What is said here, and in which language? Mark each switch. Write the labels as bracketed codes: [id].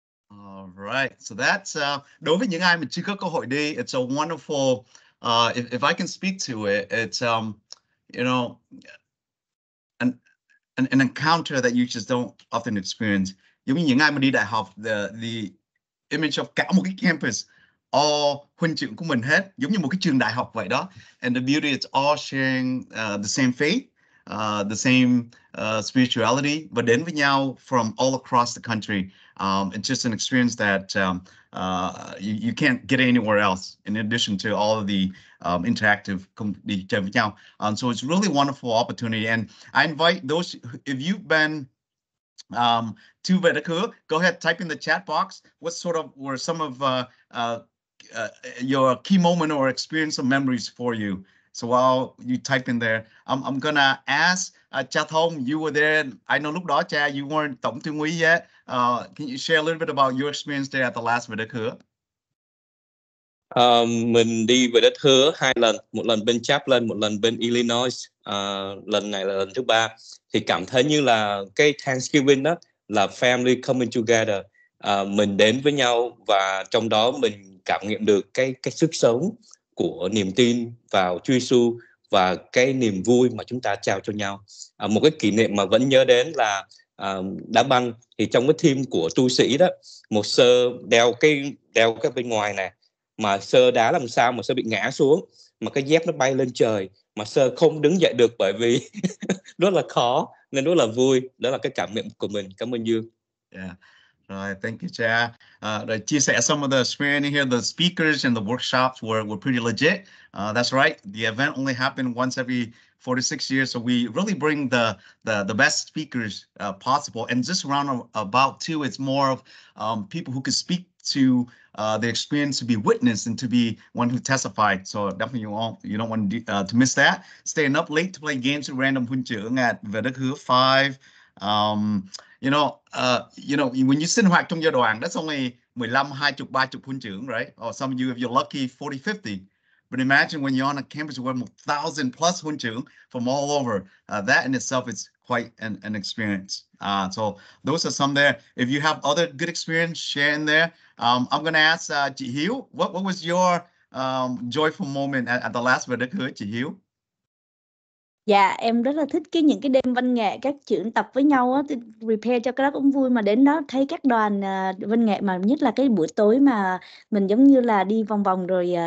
[en] All right, so that's [vi] đối với những ai mà chưa có cơ hội đi, [en] it's a wonderful. If I can speak to it, it's you know, an encounter that you just don't often experience. [vi] Giống như những ai mà đi đại học, [en] the image of [vi] cả một cái campus, all huynh trưởng của mình hết, giống như một cái trường đại học vậy đó. [en] And the beauty, it's all sharing the same faith, the same spirituality, [vi] và đến với nhau [en] from all across the country. It's just an experience that you can't get anywhere else, in addition to all of the interactive [vi] đi chơi với nhau. [en] So it's really wonderful opportunity, and I invite those, if you've been to Vedakuru, go ahead, type in the chat box what sort of were some of your key moment or experience or memories for you. So while you type in there, I'm gonna ask Cha Thông, you were there. I know [vi] lúc đó [en] Cha, you weren't tổng thư ký yet. Can you share a little bit about your experience there at the last Vedakuru? [vi] Mình đi về đất hứa 2 lần, một lần bên Chaplin, một lần bên Illinois. Lần này là lần thứ 3. Thì cảm thấy như là cái Thanksgiving đó là [en] family coming together. [vi] Mình đến với nhau và trong đó mình cảm nghiệm được cái sức sống của niềm tin vào Chúa Giêsu và cái niềm vui mà chúng ta trao cho nhau. Một cái kỷ niệm mà vẫn nhớ đến là đá banh. Thì trong cái team của tu sĩ đó, một sơ đeo cái bên ngoài này, mà sơ đá làm sao mà sơ bị ngã xuống, mà cái dép nó bay lên trời, mà sơ không đứng dậy được bởi vì rất là khó, nên rất là vui. Đó là cái cảm nhận của mình. Cảm ơn Dương. [en] Yeah. Right, thank you, Cha. [vi] Chia sẻ [en] some of the experience here. The speakers and the workshops were pretty legit. That's right. The event only happened once every 4 to 6 years, so we really bring the best speakers possible. And this about too, it's more of people who could speak to the experience, to be witnessed and to be one who testified. So definitely you don't want to miss that. Staying up late to play games with random Hun trưởng at VDH 5. When you [vi] sinh hoạt trong giai đoạn, [en] that's only 15, 20, 30 Hun trưởng, right? Or some of you, if you're lucky, 40, 50. But imagine when you're on a campus with 1,000 plus Hun trưởng from all over. That in itself is quite an experience. So those are some there. If you have other good experience, share in there. I'm going to ask chị Hiếu, what was your joyful moment at the last VDH, chị Hiếu? [vi] Dạ, em rất là thích những cái đêm văn nghệ các trưởng tập với nhau á, [en] prepare [vi] cho cái đó cũng vui, mà đến đó thấy các đoàn văn nghệ, mà nhất là cái buổi tối mà mình giống như là đi vòng vòng rồi.